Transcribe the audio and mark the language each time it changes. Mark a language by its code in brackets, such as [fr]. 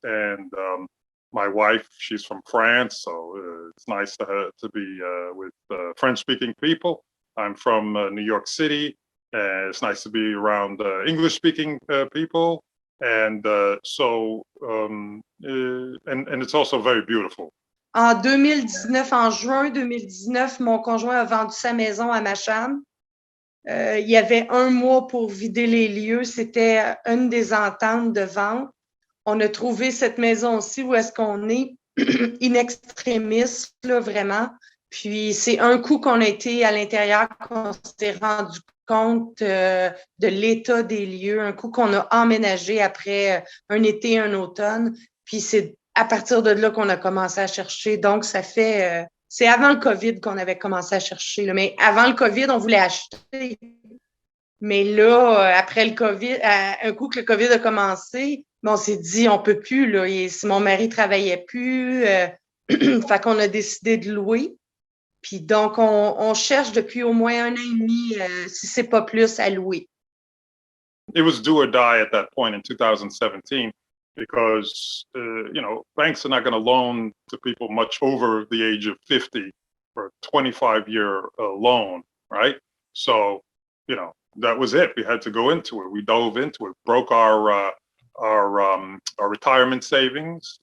[en] And my wife, she's from France, so it's nice to be with French-speaking people. I'm from New York City. It's nice to be around English-speaking people. And so it's also very beautiful. [fr] En 2019, en juin 2019, mon conjoint a vendu sa maison à ma chambre. Il y avait un mois pour vider les lieux. C'était une des ententes de vente. On a trouvé cette maison aussi où est-ce qu'on est, in extremis, là, vraiment. Puis, c'est un coup qu'on a été à l'intérieur, qu'on s'est rendu compte de l'état des lieux, un coup qu'on a emménagé après un été, un automne. Puis, c'est à partir de là qu'on a commencé à chercher. Donc, ça fait... c'est avant le COVID qu'on avait commencé à chercher. Là. Mais avant le COVID, on voulait acheter. Mais là, après le COVID, un coup que le COVID a commencé, on s'est dit, on peut plus. Là. Si mon mari travaillait plus, fait qu'on a décidé de louer. Puis donc, on cherche depuis au moins 1 an et demi, si c'est pas plus, à louer. [en] It was do or die at that point in 2017. Because, banks are not going to loan to people much over the age of 50 for a 25-year loan, right? So, that was it. We had to go into it. We dove into it, broke our retirement savings.